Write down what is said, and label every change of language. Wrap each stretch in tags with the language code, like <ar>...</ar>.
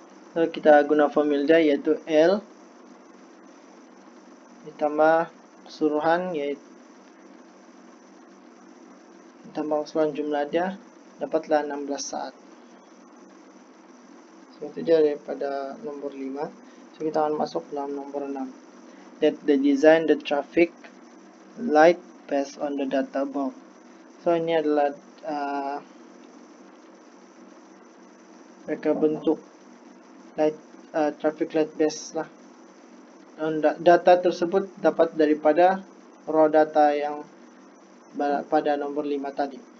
<ms>So kita guna formula dia iaitu L ditambah keseluruhan, iaitu ditambah keseluruhan jumlah dia, dapatlah 16 saat. So itu dia daripada nombor 5. So kita akan masuk dalam nombor 6.</ms> <en>That the design the traffic light based on the data above.</en> <ms>So ini adalah mereka bentuk</ms> <en>light, traffic light base</en> <ms>lah. Dan data tersebut dapat daripada</ms> <en>raw data</en> <ms>yang pada nombor 5 tadi.</ms>